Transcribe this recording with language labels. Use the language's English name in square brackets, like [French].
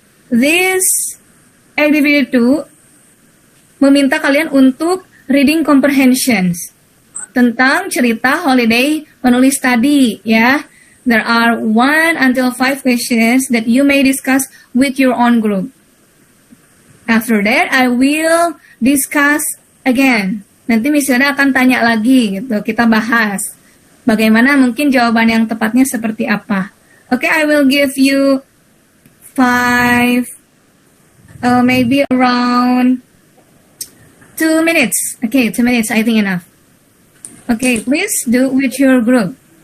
[English] This activity [Indonesian] 2 meminta kalian untuk [English] reading comprehensions [Indonesian] tentang cerita holiday menulis tadi, ya. [English] There are 1 until 5 questions that you may discuss with your own group. After that, I will discuss again. [Indonesian] Nanti Miss Yoda akan tanya lagi gitu, kita bahas bagaimana mungkin jawaban yang tepatnya seperti apa. [English] Okay, I will give you 5, maybe around 2 minutes. Okay, 2 minutes, I think enough. Okay, please do with your group.